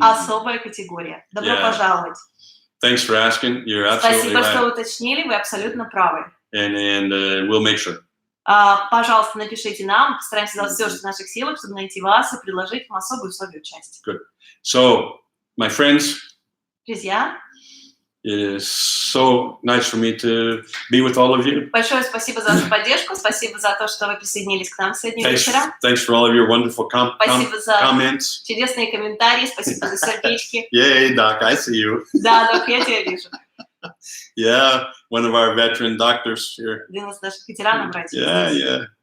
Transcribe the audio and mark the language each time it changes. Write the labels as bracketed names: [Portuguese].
[Russian] особая категория. Добро Yeah. пожаловать. [English] Thanks for asking. You're absolutely [Russian] Спасибо, что [English] right. [Russian] уточнили, вы абсолютно правы. [English] And we'll make sure. [Russian] Пожалуйста, напишите нам, постараемся сделать все, что в наших силах, чтобы найти вас и предложить вам особые условия участия. [English] So, my friends, [Russian] Друзья, [English] it is so nice for me to be with all of you. [Russian] большое спасибо за вашу поддержку, спасибо за то, что вы присоединились к нам сегодня вечером. [English] Thanks for all of your wonderful [Russian] Спасибо за [English] comments. [Russian] чудесные комментарии, спасибо за сердечки. [English] Yay, Doc, I see you. [Russian] Да, Док, я тебя вижу. [English] Yeah, one of our veteran doctors here. [Russian] Один из наших ветеранов, братьев.